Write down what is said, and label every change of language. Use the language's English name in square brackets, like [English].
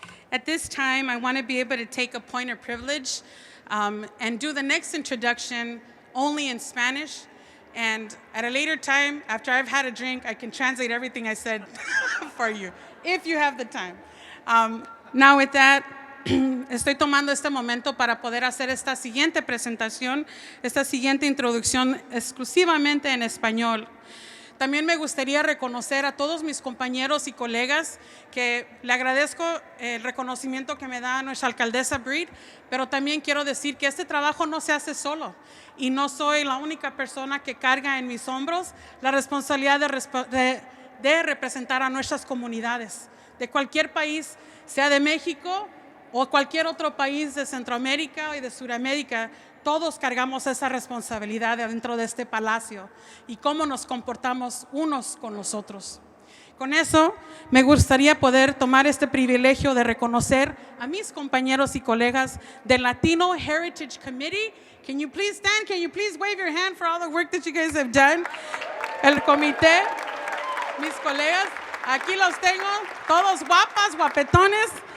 [English] At this time, I want to be able to take a point of privilege and do the next introduction only in Spanish. And at a later time, after I've had a drink, I can translate everything I said for you, if you have the time. Now with that, [Spanish] estoy tomando este momento para poder hacer esta siguiente presentación, esta siguiente introducción exclusivamente en español. También me gustaría reconocer a todos mis compañeros y colegas, que le agradezco el reconocimiento que me da nuestra alcaldesa Breed, pero también quiero decir que este trabajo no se hace solo y no soy la única persona que carga en mis hombros la responsabilidad de representar a nuestras comunidades de cualquier país, sea de México o cualquier otro país de Centroamérica y de Sudamérica. Todos cargamos esa responsabilidad dentro de este palacio y cómo nos comportamos unos con los otros. Con eso, me gustaría poder tomar este privilegio de reconocer a mis compañeros y colegas del Latino Heritage Committee. [English] Can you please stand? Can you please wave your hand for all the work that you guys have done? [Spanish] El comité, mis colegas, aquí los tengo, todos guapas, guapetones.